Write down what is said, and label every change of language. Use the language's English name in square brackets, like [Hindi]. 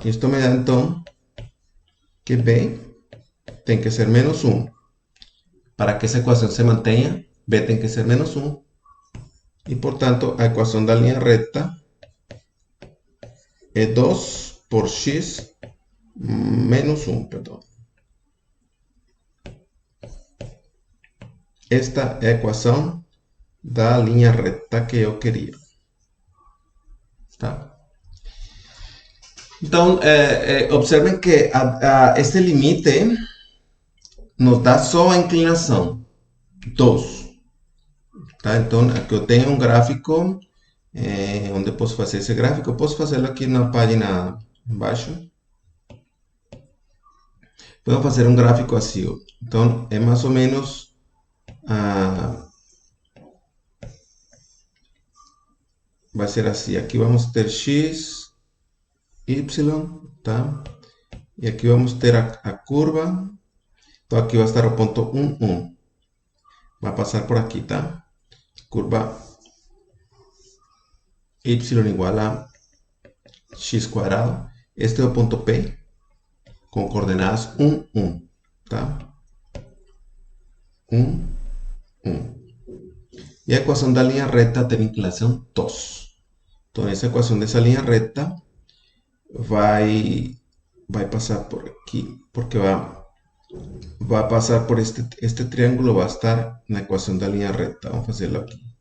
[Spanish] Esto me da entonces que B tiene que ser menos 1. Para que esa ecuación se mantenga, B tiene que ser menos 1. Y por tanto, la ecuación de la línea recta es 2 por x menos 1, perdón. [Portuguese] Esta é a equação da linha reta que eu queria. Tá? Então, observem que este limite nos dá só a inclinação, 2. Tá? Então, aqui eu tenho um gráfico, onde eu posso fazer esse gráfico. Eu posso fazê-lo aqui na página embaixo. Vamos fazer um gráfico assim. Ó. Então, é mais ou menos... vai ser assim, aqui vamos ter x, y, tá? E aqui vamos ter a curva, então aqui vai estar o ponto 1, 1. Vai passar por aqui, tá? [Spanish] Curva y igual a x cuadrado. [Portuguese] Este é o ponto P, com coordenadas 1, 1, tá? 1, 1. E a equação da linha reta tem inclinação 2. Então, essa equação dessa linha reta vai passar por aqui, porque vai passar por este triângulo, vai estar na equação da linha reta. Vamos fazê-lo aqui.